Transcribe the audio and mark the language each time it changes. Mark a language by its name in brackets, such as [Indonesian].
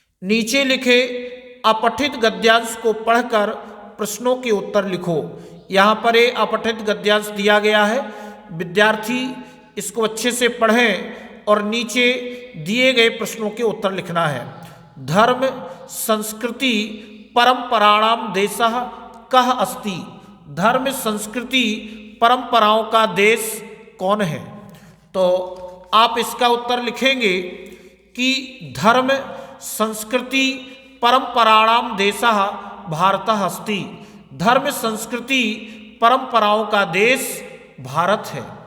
[Hindi] नीचे लिखे अपठित गद्यांश को पढ़कर प्रश्नों के उत्तर लिखो। यहाँ पर ये अपठित गद्यांश दिया गया है, विद्यार्थी इसको अच्छे से पढ़ें और नीचे दिए गए प्रश्नों के उत्तर लिखना है। [Sanskrit] धर्म संस्कृति परंपराणाम देशः कः अस्ति। [Hindi] धर्म संस्कृति परंपराओं का देश कौन है? तो आप इसका उत्तर लिखेंगे कि [Sanskrit] धर्म संस्कृति परंपराणाम देशः भारतः अस्ति। [Hindi] धर्म संस्कृति परंपराओं का देश भारत है।